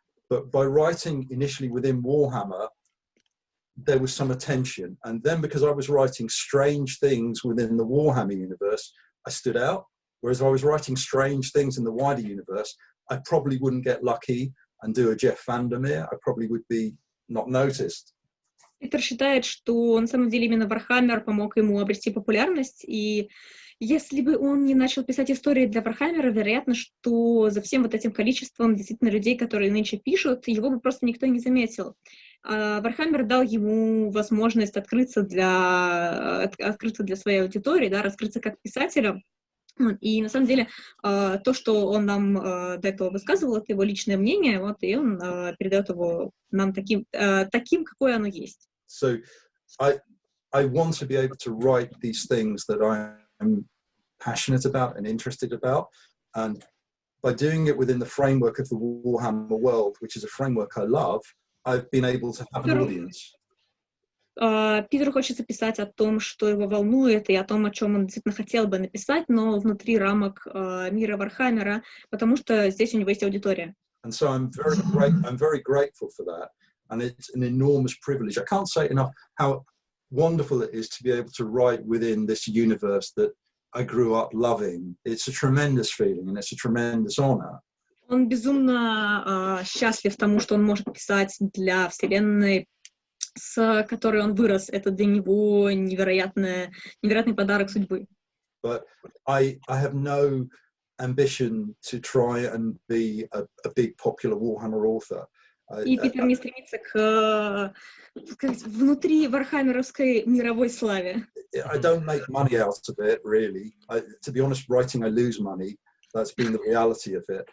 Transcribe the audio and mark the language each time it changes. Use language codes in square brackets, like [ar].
[en] But by writing initially within Warhammer, there was some attention. And then because I was writing strange things within the Warhammer universe, I stood out. Whereas if I was writing strange things in the wider universe, I probably wouldn't get lucky and do a Jeff Vandermeer. I probably would be not noticed. [ru] Питер считает, что на самом деле именно Вархаммер помог ему обрести популярность, и если бы он не начал писать истории для Вархаммера, вероятно, что за всем вот этим количеством действительно людей, которые нынче пишут, его бы просто никто не заметил. Вархаммер дал ему возможность открыться для своей аудитории, да, раскрыться как писателя. И на самом деле то, что он нам до этого высказывал, это его личное мнение, вот, и он передает его нам таким, какое оно есть. [en] So I want to be able to write these things that I'm passionate about and interested about, and by doing it within the framework of the Warhammer world, which is a framework I love, I've been able to have an audience. [ru] Питеру хочется писать о том, что его волнует, и о том, о чем он действительно хотел бы написать, но внутри рамок мира Вархаммера, потому что здесь у него есть аудитория. [en] And so I'm very grateful for that, and it's an enormous privilege. I can't say enough how wonderful it is to be able to write within this universe that I grew up loving. It's a tremendous feeling, and it's a tremendous honor. [ru] Он безумно счастлив тому, что он может писать для вселенной, с которой он вырос. Это для него невероятный подарок судьбы. [en] But I have no ambition to try and be a big popular Warhammer author. [ru] И Питер не стремится к внутри вархаммеровской мировой славе. [en] I don't make money out of it, really. To be honest, writing I lose money. That's been the reality of it.